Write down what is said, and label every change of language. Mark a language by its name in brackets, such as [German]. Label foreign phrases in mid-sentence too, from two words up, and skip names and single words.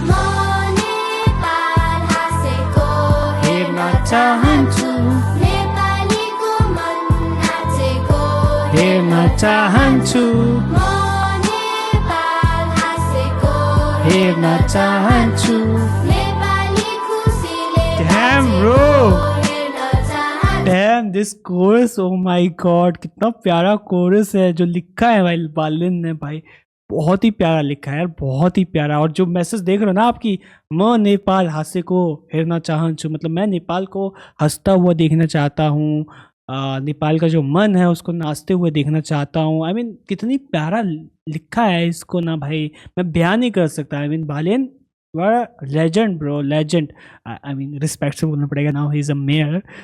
[Nepali] हेर्न चाहन्छु, हेर्न चाहन्छु, हेर्न चाहन्छु। [English] Damn bro, damn this chorus, oh my god, [Hindi] कितना प्यारा कोरस है जो लिखा है भाई बालेन ने। भाई बहुत ही प्यारा लिखा है यार, बहुत ही प्यारा। और जो मैसेज देख रहे हो ना आपकी, [Nepali] म नेपाल हाँसेको हेर्न चाहन्छु, [Hindi] मतलब मैं नेपाल को हंसता हुआ देखना चाहता हूँ, नेपाल का जो मन है उसको नाचते हुए देखना चाहता हूँ। [English] I mean [Hindi] कितनी प्यारा लिखा है इसको ना भाई, मैं बयान नहीं कर सकता। [English] I mean Balen legend bro, legend. I mean respect [Hindi] से बोलना पड़ेगा, [English] now he is a mayor.